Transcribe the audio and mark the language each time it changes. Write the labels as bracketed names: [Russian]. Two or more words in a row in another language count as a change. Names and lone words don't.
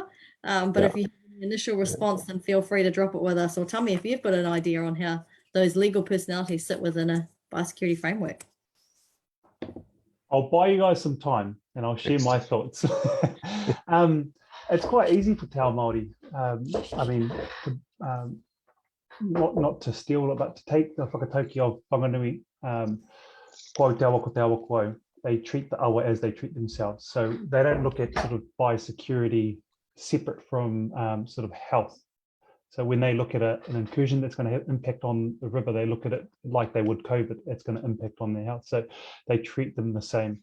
[English] But if you have an initial response, then feel free to drop it with us, or tell me if you've got an idea on how those legal personalities sit within a biosecurity framework. I'll buy you guys some time and I'll share my thoughts. It's quite easy for [Māori] Te Ao Māori. [English] I mean, not to steal it, but to take the whakatauki of Whanganui, [Māori] Kau te awa ko te awa koe, [English] they treat the awa as they treat themselves. So they don't look at sort of biosecurity separate from sort of health. So when they look at an incursion that's going to have impact on the river, they look at it like they would COVID. It's going to impact on their health. So they treat them the same.